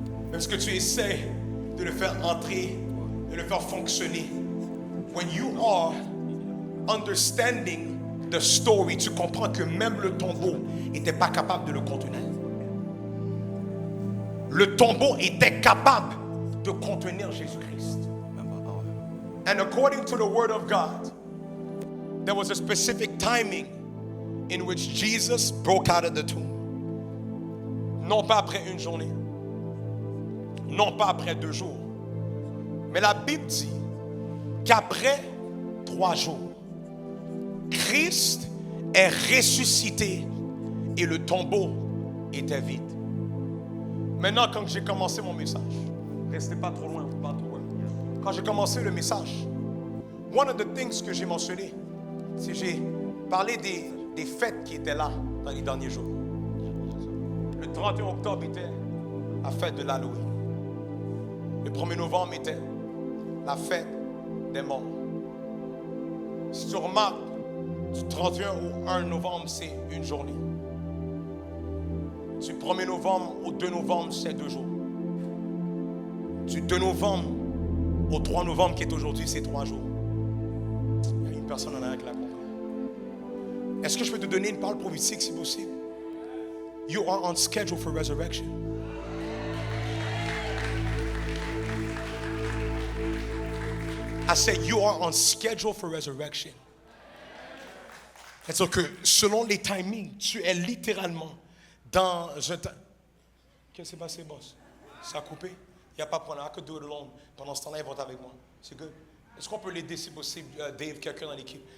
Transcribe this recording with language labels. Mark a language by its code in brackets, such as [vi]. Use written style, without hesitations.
[fr] Même ce que tu essaies de le faire entrer, de le faire fonctionner, [en] when you are understanding the story, [fr] tu comprends que même le tombeau n'était pas capable de le contenir. Le tombeau était capable de contenir Jésus-Christ. [en] And according to the word of God, there was a specific timing in which Jesus broke out of the tomb. [fr] Non pas après une journée, non pas après 2 jours, mais la Bible dit qu'après 3 jours, Christ est ressuscité et le tombeau était vide. Maintenant, quand j'ai commencé mon message, restez pas trop loin, pas trop loin. Quand j'ai commencé le message, [en] one of the things [fr] que j'ai mentionné, c'est que j'ai parlé des fêtes qui étaient là dans les derniers jours. Le 31 octobre était la fête de l'Halloween. Le 1er novembre était la fête des morts. Si tu remarques, du 31 au 1 novembre, c'est une journée. Du 1er novembre au 2 novembre, c'est 2 jours. Du 2 novembre au 3 novembre, qui est aujourd'hui, c'est 3 jours. Il y a une personne en arrière qui l'a compris. Est-ce que je peux te donner une parole prophétique si possible? [en] You are on schedule for resurrection. I said you are on schedule for resurrection. [fr] C'est-à-dire que selon les timings, tu es littéralement Dans un temps. Qu'est-ce qui s'est passé, boss? Ça a coupé? Il n'y a pas de problème. [en] I could do it alone. [fr] Pendant ce temps-là, ils vont être avec moi. C'est good. Est-ce qu'on peut l'aider si possible, Dave, quelqu'un dans l'équipe?